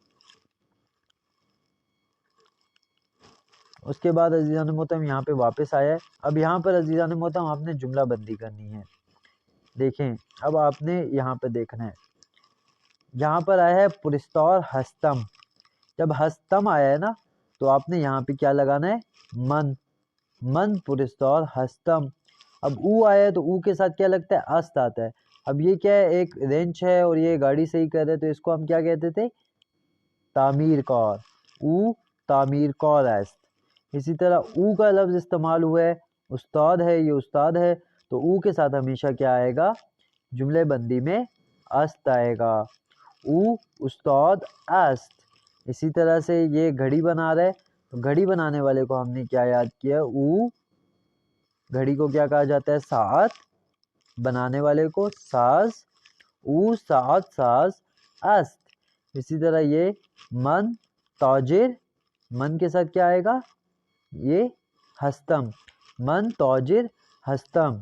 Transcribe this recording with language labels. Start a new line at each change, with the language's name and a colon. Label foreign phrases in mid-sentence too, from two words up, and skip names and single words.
Urdu: اس کے بعد عزیزان محترم یہاں پہ واپس آیا ہے۔ اب یہاں پر عزیزان محترم آپ نے جملہ بندی کرنی ہے۔ دیکھیں اب آپ نے یہاں پہ دیکھنا ہے، یہاں پر آیا ہے
Persian: پرستار ہستم،
Urdu: جب ہستم آیا ہے نا تو آپ نے یہاں پہ کیا لگانا ہے،
Persian: من، من پرستار ہستم۔
Urdu: اب او آیا ہے تو او کے ساتھ کیا لگتا ہے، است آتا ہے۔ اب یہ کیا ہے، ایک رینچ ہے اور یہ گاڑی صحیح کر رہے تو اس کو ہم کیا کہتے تھے، تعمیر کار،
Persian: او تعمیر کار است۔
Urdu: اسی طرح او کا لفظ استعمال ہوا ہے، استاد ہے، یہ استاد ہے، تو او کے ساتھ ہمیشہ کیا آئے گا، جملے بندی میں است آئے گا،
Persian: او استاد است۔
Urdu: اسی طرح سے یہ گھڑی بنا رہا ہے تو گھڑی بنانے والے کو ہم نے کیا یاد کیا، او. گھڑی کو کیا کہا جاتا ہے، ساعت۔ بنانے والے کو ساز,
Persian: او ساعت ساز است.
Urdu: اسی طرح یہ
Persian: من تاجر,
Urdu: من کے ساتھ کیا آئے گا، یہ ہستم,
Persian: من تاجر ہستم.